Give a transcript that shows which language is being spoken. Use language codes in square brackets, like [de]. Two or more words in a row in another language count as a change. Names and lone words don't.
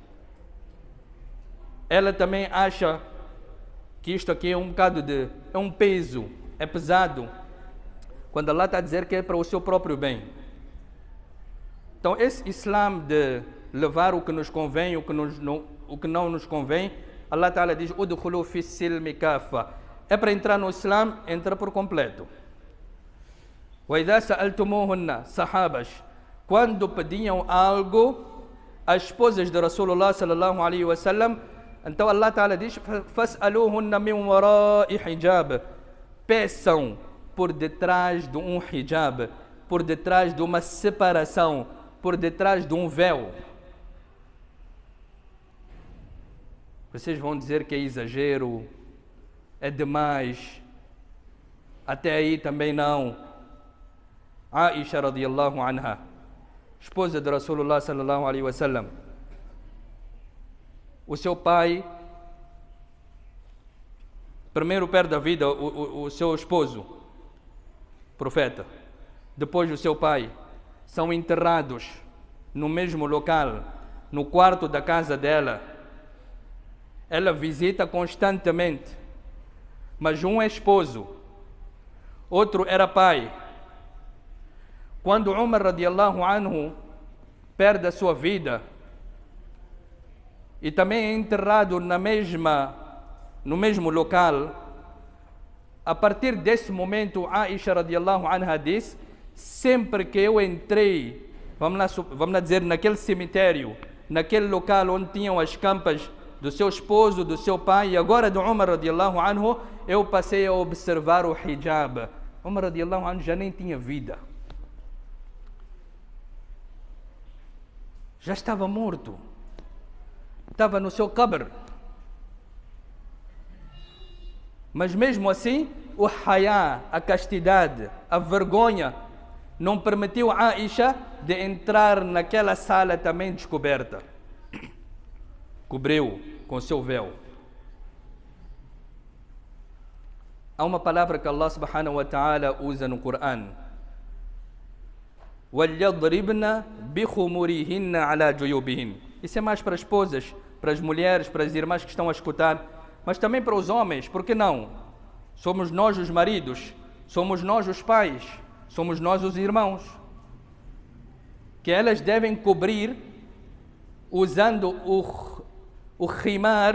[pt] Ela também acha que isto aqui é um bocado é um peso, é pesado. Quando Allah está a dizer que é para o seu próprio bem. Então esse Islã de levar o que nos convém, o que não nos convém, [ar] الله تعالى [pt] diz, [ar] ادخلوا في السلم كافة. [pt] É para entrar no Islã, entra por completo. [ar] وإذا سألتموهن, [pt] sahabas, quando pediam algo às esposas de Rasulullah [ar] صلى الله عليه وسلم, [pt] então [ar] الله تعالى [pt] diz, [ar] فاسألوهن من وراء حجاب. [pt] Peçam por detrás de um hijab, por detrás de uma separação, por detrás de um véu. Vocês vão dizer que é exagero, é demais. Até aí também não. Aisha [ar] رضي الله عنها, [pt] esposa de Rasulullah [ar] صلى الله عليه وسلم. [pt] O seu pai, primeiro perde a vida o seu esposo, profeta. Depois o seu pai, são enterrados no mesmo local. no quarto da casa dela. Ela visita constantemente. Mas um é esposo, outro era pai. Quando Umar [ar] رضي الله عنه [pt] perde a sua vida e também é enterrado no mesmo local, a partir desse momento, Aisha [ar] رضي الله عنها [pt] diz: sempre que eu entrei, vamos lá dizer, naquele cemitério, naquele local onde tinham as campas do seu esposo, do seu pai e agora do Umar [ar] رضي الله عنه, [pt] eu passei a observar o hijab. Umar [ar] رضي الله عنه [pt] já nem tinha vida. Já estava morto. Estava no seu qabr. Mas mesmo assim, o hayá, a castidade, a vergonha, não permitiu a Aisha de entrar naquela sala também descoberta. Cobriu com seu véu. Há uma palavra que Allah [ar] سبحانه وتعالى [pt] usa no Coran. [ar] وَلْيَضْرِبْنَ بِخُمُرِهِنَّ عَلَى جُيُوبِهِنَّ. [pt] Isso é mais para as esposas, para as mulheres, para as irmãs que estão a escutar, mas também para os homens, por que não? Somos nós os maridos, somos nós os pais, somos nós os irmãos. Que elas devem cobrir usando o khimar.